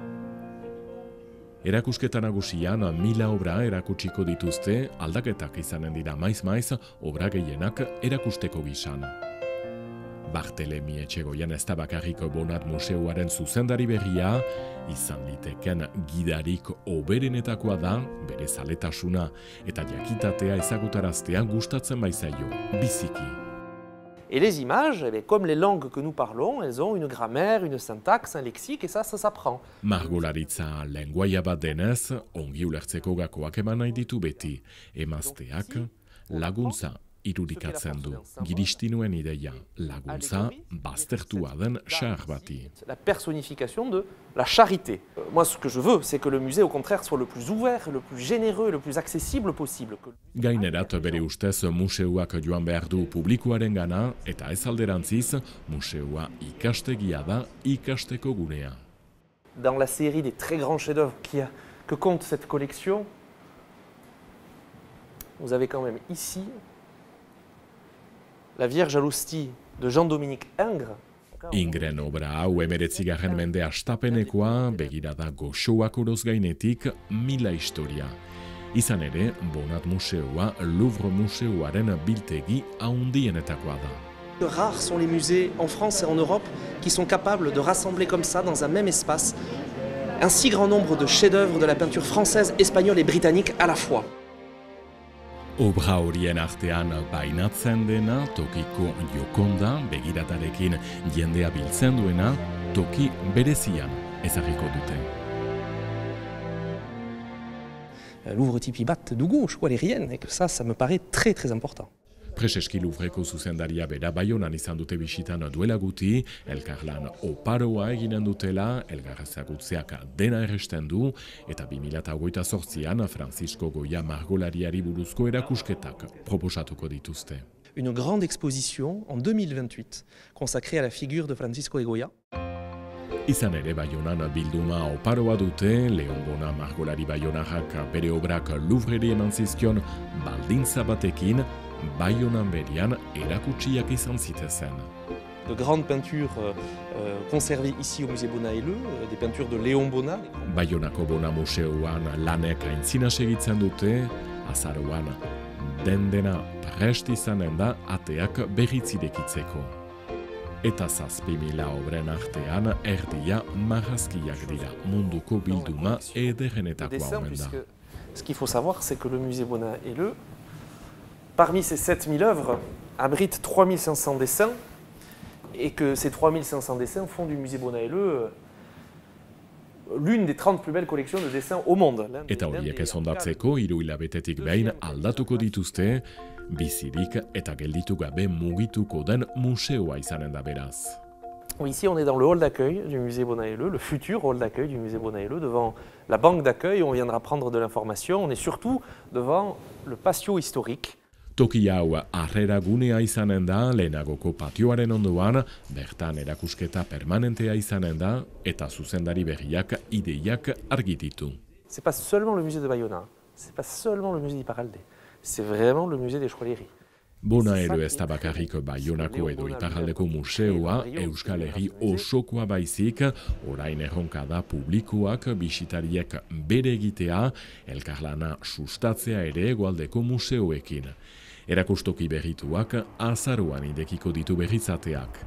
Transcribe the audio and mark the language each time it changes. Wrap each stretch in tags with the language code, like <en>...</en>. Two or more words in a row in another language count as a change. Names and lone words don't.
<eu>Erakusketa nagusian 1000 obra erakutsiko dituzte, aldaketak izanen dira maiz obra gehienak erakusteko gisan. Bartelemi Etxegoian ez da bakarrik Bonat Museoaren zuzendari berria, izan liteken gidarik oberenetakoa da, bere zaletasuna eta jakitatea ezagutaraztea gustatzen baizaio, biziki.</eu> <fr>Et les images, comme les langues que nous parlons, elles ont une grammaire, une syntaxe, un lexique, et ça s'apprend.</fr> <eu>Margolaritza lengoaia bat denez, ongi ulertzeko gakoak eman nahi ditu beti, emazteak laguntza irudikatzen du. Giristinuen ideia, laguntza baztertua den xahar bati.</eu> <fr>La personnification de la charité. Moi, ce que je veux, c'est que le musée, au contraire, soit le plus ouvert, le plus généreux, le plus accessible possible.</fr> <eu>Gainerat bere ustez museoak joan behar du publikoaren gana, eta ez alderantziz, museoa ikastegia da ikasteko gunea.</eu> <fr>Dans la série des très grands chefs-d'œuvre que compte cette collection, vous avez quand même ici La Vierge à l'Hostie de Jean-Dominique Ingres.</fr> <eu>Ingren obra hau 19. mende hastapenekoa, begirada goxoak oroz gainetik, 1000 historia. Izan ere, Bonat Museoa Louvre Museoaren biltegi handienetakoa da.</eu> <fr>Rares sont les musées en France et en Europe qui sont capables de rassembler comme ça, dans un même espace, un si grand nombre de chefs-d'œuvre de la peinture française, espagnole et britannique à la fois.</fr> <eu>Obra horien artean bainatzen dena, tokiko jokonda, begiratarekin jendea biltzen duena, toki berezian ezarriko dute. Louvre tipi bat dugu, eskualerien,</eu> <fr>et que ça me paraît très très important.</fr> <eu>Preseski Louvreko zuzendaria bera Baionan izan dute bisitan duela guti, elkarlan oparoa eginen dutela, elgarrezagutzeak dena erresten du, eta 2028an Francisco Goya margolariari buruzko erakusketak proposatuko dituzte.</eu> <fr>Une grande exposition en 2028 consacrée à la figure de Francisco de Goya.</fr> <eu>Izan ere Baionan bilduma oparoa dute, Leon Bona margolari baionarrak bere obrak Louvreri eman zizkion baldintza batekin, Baionan berian erakutsiak izan zitezen.</eu> <fr>De grandes peintures conservées ici au musée Bona-Helleu, des peintures de Léon Bona.</fr> <eu>Baionako Bona Museoan lanek aintzina segitzen dute, azaroan dena prest izanen da ateak berritzirekitzeko. Eta 7.000 obren artean erdia marrazkiak dira, munduko bilduma ederrenetakoa omen da.</eu> <fr>Ce qu'il faut savoir, c'est que le musée Bona-Helleu, parmi ces 7000 œuvres, abrite 3500 dessins et que ces 3500 dessins font du musée Bona-Helleu l'une des 30 plus belles collections de dessins au monde.</fr> <eu>Eta horiek ez ondatzeko 3 hilabetetik behin aldatuko dituzte, bizirik eta gelditu gabe mugituko den museoa izanen da beraz.</eu> <fr>Ici, on est dans le hall d'accueil du musée Bona-Helleu, le futur hall d'accueil du musée Bona-Helleu, devant la banque d'accueil où on viendra prendre de l'information. On est surtout devant le patio historique.</fr> <eu>Toki hau harrera gunea izanen da, lehenagoko patioaren ondoan, bertan erakusketa permanentea izanen da, eta zuzendari berriak ideiak argititu.</eu> <fr>C'est pas seulement le musée de Bayona, c'est pas seulement le musée d'Iparralde, c'est vraiment le musée des Joailleries.</fr> <eu>Bona Elo ez da bakarrik Baionako edo Iparraldeko museoa, Euskal Herri osokoa baizik, orain erronka da publikoak bisitariek bere egitea, elkarlana sustatzea ere hegoaldeko museoekin. Erakustoki berrituak azaruan idekiko ditu berrizateak.</eu>